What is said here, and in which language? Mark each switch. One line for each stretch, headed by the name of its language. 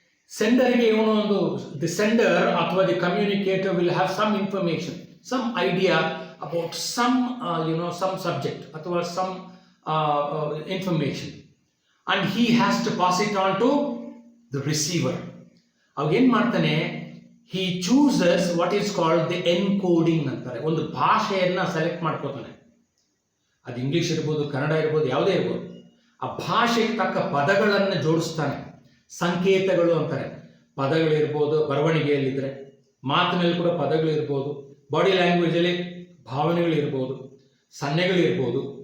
Kannada: ಸೆಂಡರ್ಗೆ ಇವನು ಒಂದು
English: The sender ಅಥವಾ the communicator will have some information, some idea about some some subject ಅಥವಾ some information, and he has to pass it on to the receiver.
Kannada: ಅವಾಗ ಏನು ಮಾಡ್ತಾನೆ?
English: he chooses what is called the encoding ಅಂತಾರೆ.
Kannada: ಒಂದು ಭಾಷೆಯನ್ನು select ಮಾಡ್ಕೋತಾನೆ. ಅದು English ಇರ್ಬೋದು, ಕನ್ನಡ ಇರ್ಬೋದು, ಯಾವುದೇ ಇರ್ಬೋದು. ಆ ಭಾಷೆಗೆ ತಕ್ಕ ಪದಗಳನ್ನು ಜೋಡಿಸ್ತಾನೆ. ಸಂಕೇತಗಳು ಅಂತಾರೆ. ಪದಗಳಿರ್ಬೋದು, ಬರವಣಿಗೆಯಲ್ಲಿದ್ದರೆ, ಮಾತಿನಲ್ಲಿ ಕೂಡ ಪದಗಳಿರ್ಬೋದು, ಬಾಡಿ ಲ್ಯಾಂಗ್ವೇಜಲ್ಲಿ ಭಾವನೆಗಳಿರ್ಬೋದು, ಸನ್ನೆಗಳಿರ್ಬೋದು.